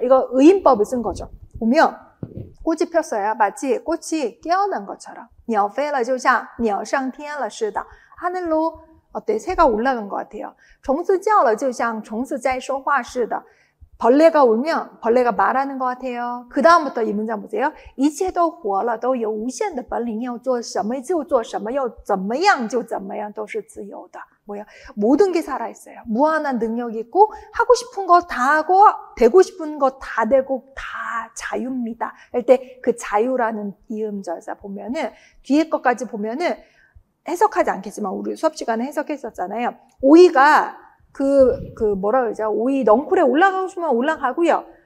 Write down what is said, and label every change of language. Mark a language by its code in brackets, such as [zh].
[ko] 이거 의인법을 쓴 거죠. 보면 꽃이 폈어요. 마치 꽃이 깨어난 것처럼. [zh] 鸟飞了就像鸟上天了似的. [ko] 하늘로 어때? 새가 올라간 것 같아요. [zh] 虫子叫了就像虫子在说话似的. [ko] 벌레가 울면 벌레가 말하는 것 같아요. 그 다음부터 이 문장 보세요. [zh] 一切都活了都有无限的本领要做什么就做什么要怎么样就怎么样都是自由的. [ko] 뭐야? 모든 게 살아있어요. 무한한 능력이 있고 하고 싶은 거 다 하고 되고 싶은 거 다 되고 다 자유입니다. 할 때 그 자유라는 이음절사 보면은 뒤에 것까지 보면은 해석하지 않겠지만 우리 수업 시간에 해석했었잖아요. 오이가 뭐라 그러죠? 오이 넝쿨에 올라가고 싶으면 올라가고요.